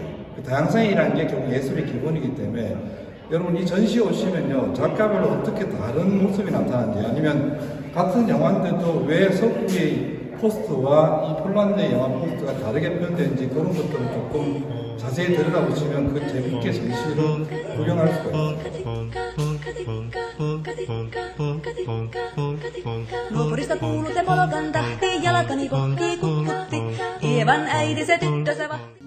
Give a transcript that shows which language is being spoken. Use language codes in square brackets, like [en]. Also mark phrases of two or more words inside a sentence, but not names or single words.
[ko] 다양성이라는 게 결국 예술의 기본이기 때문에 여러분 이 전시에 오시면요 작가별로 어떻게 다른 모습이 나타나는지 아니면 같은 영화인데도 왜 서구의 포스터와 이 폴란드의 영화 포스터가 다르게 표현되는지 그런 것들은 조금 자세히 들여다보시면 그 재밌게 전시를 구경할 수가 있어요. [fi] Nuoporista kuuluu se polkan tahti, jalkani kohti kukkutti. Ievan äiti se tyttö se vahti.